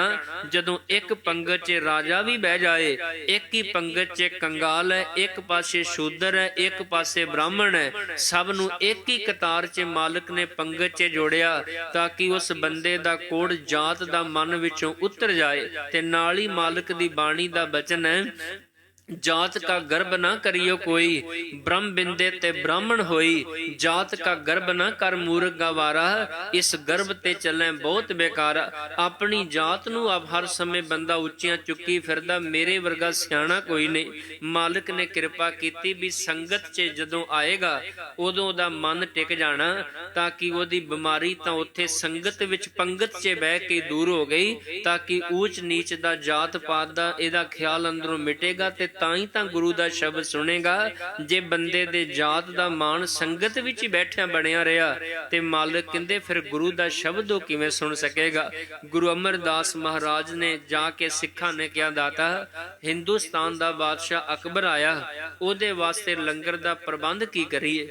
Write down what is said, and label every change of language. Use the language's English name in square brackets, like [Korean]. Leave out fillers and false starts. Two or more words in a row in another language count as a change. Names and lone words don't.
[Punjabi] ਜਦੋਂ ਇੱਕ ਪੰਗਤ 'ਚ ਰਾਜਾ ਵੀ ਬਹਿ ਜਾਏ, ਇੱਕ ਹੀ ਪੰਗਤ 'ਚ ਕੰਗਾਲ ਹੈ, ਇੱਕ ਪਾਸੇ ਸ਼ੂਦਰ ਹੈ, ਇੱਕ ਪਾਸੇ ਬ੍ਰਾਹਮਣ ਹੈ, ਸਭ ਨੂੰ ਇੱਕ ਹੀ ਕਤਾਰ 'ਚ ਮਾਲਕ ਨੇ ਪੰਗਤ 'ਚ ਜੋੜਿਆ ਤਾਂ ਕਿ ਉਸ ਬੰਦੇ ਦਾ ਕੋੜ ਜਾਤ ਦਾ ਮਨ ਵਿੱਚੋਂ ਉਤਰ ਜਾਏ। ਤੇ ਨਾਲ ਹੀ ਮਾਲਕ ਦੀ ਬਾਣੀ ਦਾ ਬਚਨ ਹੈ, [Hindi] जात का गर्भ न करियो कोई, ब्रह्म बिंदे ते ब्राह्मण होई, जात का गर्भ न कर मूर्ख गवारा, इस गर्भ ते चले बहुत बेकारा। [Punjabi] ਅਪਣੀ ਜਾਤ ਨੂੰ ਅਬ ਹਰ ਸਮੇਂ ਬੰਦਾ ਉੱਚੀਆਂ ਚੁੱਕੀ ਫਿਰਦਾ, ਮੇਰੇ ਵਰਗਾ ਸਿਆਣਾ ਕੋਈ ਨਹੀਂ। ਮਾਲਕ ਨੇ ਕਿਰਪਾ ਕੀਤੀ ਭੀ ਸੰਗਤ ਚ ਜਦੋਂ ਆਏਗਾ ਉਦੋਂ ਦਾ ਮਨ ਟਿਕ ਜਾਣਾ, ਤਾਕਿ ਓਦੀ ਬਿਮਾਰੀ ਤਾਂ ਉੱਥੇ ਸੰਗਤ ਵਿੱਚ ਪੰਗਤ ਚ ਬਹਿ ਕੇ ਦੂਰ ਹੋ ਗਈ, ਤਾਕਿ ਊਚ ਨੀਚ ਦਾ ਜਾਤ ਪਾਤ ਦਾ ਇਹਦਾ ਖ਼ਿਆਲ ਅੰਦਰੋਂ ਮਿਟੇਗਾ ਤੇ ਤਾਂ ਹੀ ਤਾਂ ਗੁਰੂ ਦਾ ਸ਼ਬਦ ਸੁਣੇਗਾ। ਜੇ ਬੰਦੇ ਦੇ ਜਾਤ ਦਾ ਮਾਣ ਸੰਗਤ ਵਿੱਚ ਹੀ ਬੈਠਿਆਂ ਬਣਿਆ ਰਿਹਾ ਤੇ ਮਾਲਕ ਕਹਿੰਦੇ ਫਿਰ ਗੁਰੂ ਦਾ ਸ਼ਬਦ ਉਹ ਕਿਵੇਂ ਸੁਣ ਸਕੇਗਾ। ਗੁਰੂ ਅਮਰਦਾਸ ਮਹਾਰਾਜ ਨੇ ਜਾ ਕੇ ਸਿੱਖਾਂ ਨੇ ਕਿਹਾ, ਦਾਤਾ ਹਿੰਦੁਸਤਾਨ ਦਾ ਬਾਦਸ਼ਾਹ ਅਕਬਰ ਆਇਆ, ਉਹਦੇ ਵਾਸਤੇ ਲੰਗਰ ਦਾ ਪ੍ਰਬੰਧ ਕੀ ਕਰੀਏ।